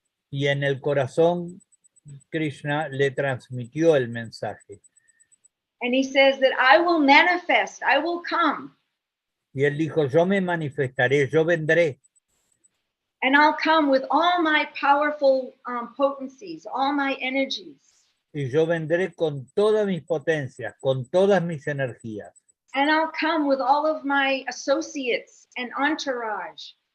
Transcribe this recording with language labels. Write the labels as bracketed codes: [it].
[es] Y en el corazón, Krishna le transmitió el mensaje. [en] And he says that I will manifest, I will come. [es] Y él dijo, yo me manifestaré, yo vendré. [en] And I'll come with all my powerful potencies, all my energies. [es] Y yo vendré con todas mis potencias, con todas mis energías. [en] And I'll come with all of my associates and entourage.